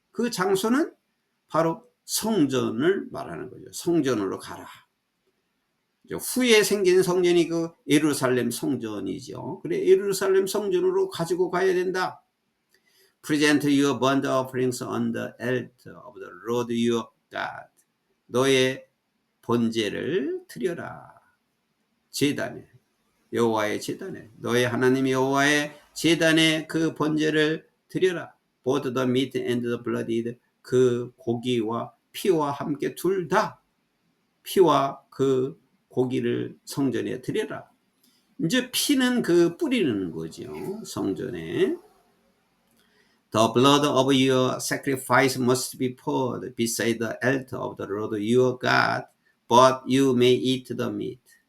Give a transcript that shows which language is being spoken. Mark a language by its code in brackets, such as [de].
[ko] 그 장소는 바로 성전을 말하는 거죠. 성전으로 가라. 후에 생긴 성전이 그 예루살렘 성전이죠. 그래, 예루살렘 성전으로 가지고 가야 된다. [en] Present your burnt offerings on the altar of the Lord your God. [ko] 너의 번제를 드려라. 제단에, 여호와의 제단에, 너의 하나님 여호와의 제단에 그 번제를 드려라. [en] Both the meat and the blood. [ko] 그 고기와 피와 함께 둘 다, 피와 그 고기를 성전에 드려라. 이제 피는 그 뿌리는 거죠. 성전에. [en] The blood of your sacrifice must be poured beside the altar of the Lord your God, but you may eat the meat.